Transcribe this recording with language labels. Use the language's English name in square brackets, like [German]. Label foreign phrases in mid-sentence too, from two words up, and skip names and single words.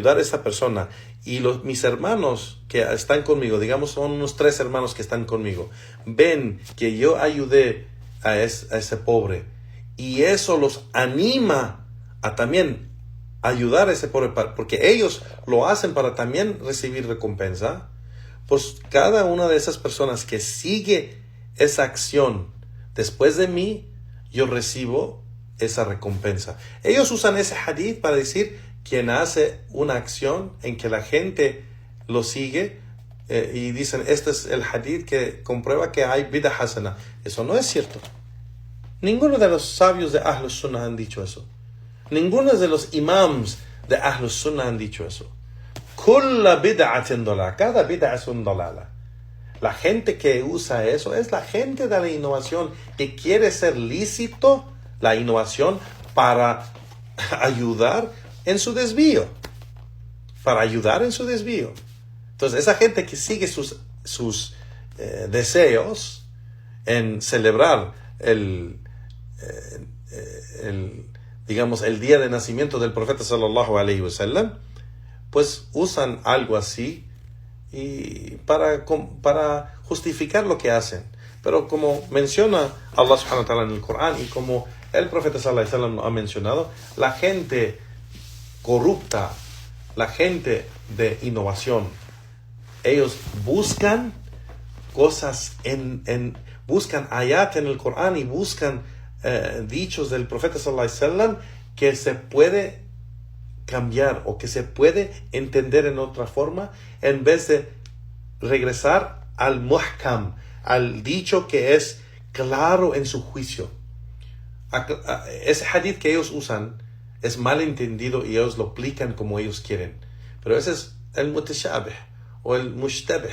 [Spanish] a esa persona, y mis hermanos que están conmigo, digamos son unos 3 hermanos que están conmigo, ven que yo ayudé a ese pobre, y eso los anima a también ayudar a ese pobre, porque ellos lo hacen para también recibir recompensa, pues cada una de esas personas que sigue esa acción después de mí, yo recibo esa recompensa. Ellos usan ese hadith para decir: quien hace una acción en que la gente lo sigue, y dicen: este es el hadith que comprueba que hay [Arabic] بدعة حسنة. [Spanish] Eso no es cierto. Ninguno de los sabios de [Arabic] أهل السنة [Spanish] han dicho eso. Ninguno de los imams de [Arabic] أهل السنة [Spanish] han dicho eso. [Arabic] كل بدعة ضلالة. [Spanish] Cada bid'a es un dalala. La gente que usa eso es la gente de la innovación que quiere ser lícito la innovación para ayudar en su desvío. Entonces, esa gente que sigue sus deseos, en celebrar digamos, el día de nacimiento del profeta [Arabic] صلى الله عليه وسلم, [Spanish] pues usan algo así y para justificar lo que hacen. Pero como menciona [Arabic] الله سبحانه وتعالى [Spanish] en el Corán y como el profeta [Arabic] صلى الله عليه وسلم [Spanish] ha mencionado, la gente corrupta, la gente de innovación, ellos buscan cosas buscan ayat en el Corán y buscan dichos del profeta [Arabic] صلى الله عليه وسلم [Spanish] que se puede cambiar o que se puede entender en otra forma, en vez de regresar al muhkam, al dicho que es claro en su juicio. Ese hadith que ellos usan es mal entendido y ellos lo aplican como ellos quieren, pero ese es el mutashabih o el mushtabih.